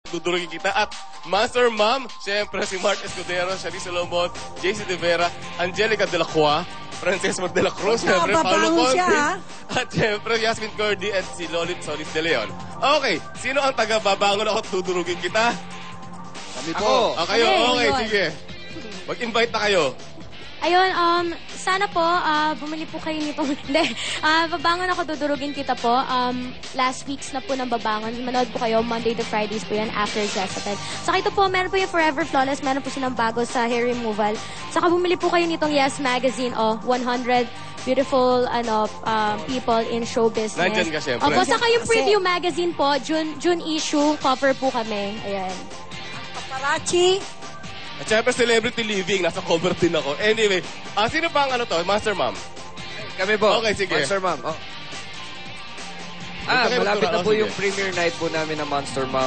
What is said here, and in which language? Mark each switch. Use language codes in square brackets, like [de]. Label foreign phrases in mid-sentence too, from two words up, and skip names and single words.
[tl] Dudurugin kita. At Master Mom, siyempre si Mark Escudero, Shari Solomon, JC De Vera, Angelica De La Croix, Francesco De La Cruz, siyempre Paolo Conte, at siyempre Yasmin Cordy at si Lolit Solis De Leon. Okay, sino ang taga-babangon ako dudurugin kita? Kami po. Kayo, okay, sige. Mag-invite na kayo. Ayun, sana po, bumili po kayo nito. Hindi, babangon ako, dudurugin kita po. [en] Last weeks [tl] na po ng babangon. Manood po kayo, [en] Monday to Fridays [tl] po yan, after Jessica. Saka ito po, meron po yung Forever Flawless, meron po silang bago sa [en] hair removal. [tl] Saka bumili po kayo nitong Yes Magazine, [en] 100 beautiful people in show business. [tl] Nandyan ka, syempre. Opo, saka yung [en] preview magazine [tl] po, [en] June issue, [tl] cover po kami. Ayan. Paparazzi. At syempre, Celebrity Living. Nasa cover din ako. Anyway, sino pa ang Master Mom? Kami po. Okay, sige. Monster Mom. Malapit na po yung premiere night po namin ng Monster Mom.